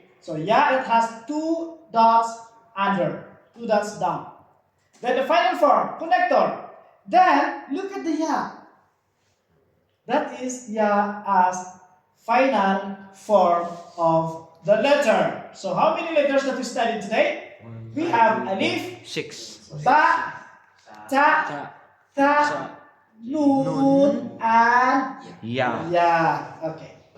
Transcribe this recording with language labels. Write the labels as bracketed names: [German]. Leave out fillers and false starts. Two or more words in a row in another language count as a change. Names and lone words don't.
[English] So ya, it has 2 dots under, 2 dots down. Then the final form, connector. Then look at the ya. That is ya as final form of the letter. So how many letters that we studied today? We have alif, 6. ba, ta, Ta. tha, nun, and Ya. ya. Okay.